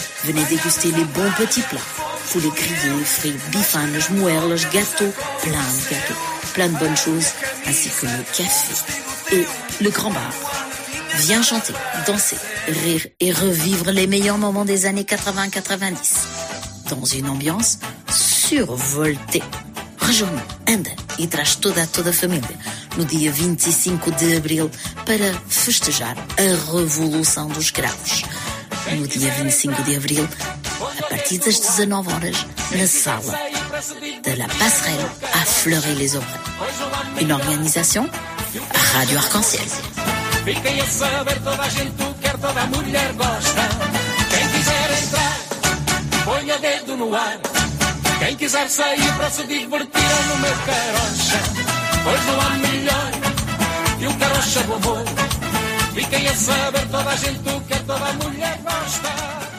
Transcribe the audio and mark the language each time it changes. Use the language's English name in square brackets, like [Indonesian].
[French] Venez déguster les bons petits plats. Poulet grillé, frites, bifanes, schmuerles, gâteaux, plein de gâteaux. Plein de bonnes choses, ainsi que le café et le grand bar. Viens chanter, danser, rire et revivre les meilleurs moments des années 80-90. Dans une ambiance survoltée. Rejoins-nous, [Portuguese] anda e traz toda a família no dia 25 de abril para festejar a Revolução dos Graus. No dia 25 de abril, a partir das 19 horas, na sala de La Passerelle à Fleury-les-Aubrais. [French] Une organisation à Radio Arc-en-Ciel. [Portuguese] Fiquem a saber, toda a gente o quer, toda a mulher gosta. Quem quiser entrar, ponha dedo no ar. Quem quiser sair para se divertir é no meu carocha. Pois não há melhor que um carocha bobô. Fiquem a saber toda a gente o que toda mulher gosta.